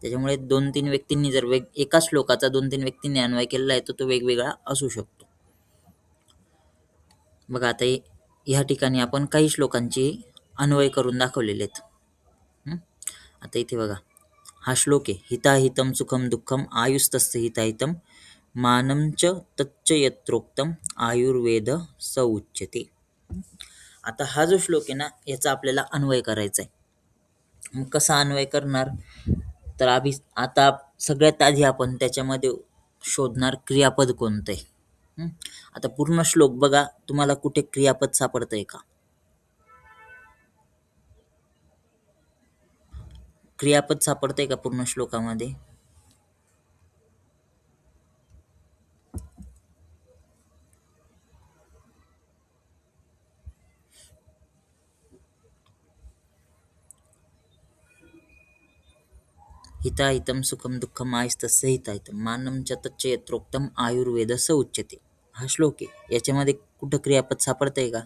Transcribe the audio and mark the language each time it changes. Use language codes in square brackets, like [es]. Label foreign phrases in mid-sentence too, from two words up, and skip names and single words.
[mr] त्याच्यामुळे 2-3 व्यक्तींनी जर एका श्लोकाचा 2-3 व्यक्तींनी अन्वय केलेला आहे तर तो वेगवेगळा असू शकतो. बघा आता ह्या ठिकाणी आपण काही श्लोकांची अन्वय करून दाखवलेले आहेत. आता इथे बघा, हा श्लोक आहे, [sa] हिताहितं सुखम दुःखम आयुस्तस्य हिताहितं मानं च तच्च यत्रोक्तम आयुर्वेद स उच्यते. [mr] आता हा जो श्लोक आहे ना, याचा आपल्याला अन्वय करायचा आहे. मग कसा अन्वय करणार, तर आता सगळ्यात आधी आपण त्याच्यामध्ये शोधणार क्रियापद कोणतं आहे. आता पूर्ण श्लोक बघा, तुम्हाला कुठे क्रियापद सापडतंय का? क्रियापद सापडतंय का पूर्ण श्लोकामध्ये? [sa] हिताहितं सुखम दुःखम आयुस्तस्य हिताहितं मानं च तच्च यत्रोक्तम आयुर्वेद स उच्यते. [mr] हा श्लोक आहे, याच्यामध्ये कुठं क्रियापद सापडतंय का?